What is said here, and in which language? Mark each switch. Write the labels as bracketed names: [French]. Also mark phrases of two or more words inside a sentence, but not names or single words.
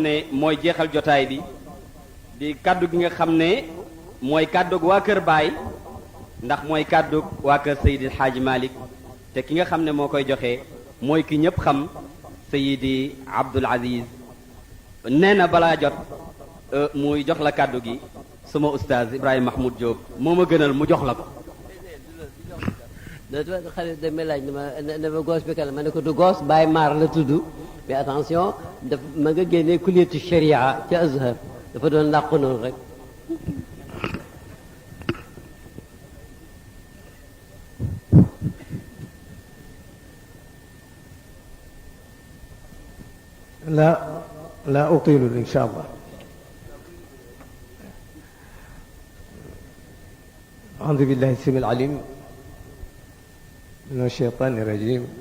[Wolof] ne mooy jeexal jotaay bi di kàddu gi nga xam ne mooy kàddug waa kër Baay ndax mooy kàddug waa kër Seydi Hadji Malick te ki nga xam ne moo koy joxe mooy ki ñëpp xam Seydi Abdoul Aziz nee na balaa jot muy jox la kàddu gi suma oustaz Ibrahima Mahmoud Diop moo ma gënal mu jox la ko. dootu xarit damay laaj ne ma goos bi kan ma ne ko du goos Baye Maar la tudd [French] mais attention [Wolof] daf ma nga génnee kulliyatu sharia ca Azhar dafa doon làqu noonu rek. [Arabic] لا أطيل إن شاء الله. أعوذ بالله السميع العليم من الشيطان الرجيم.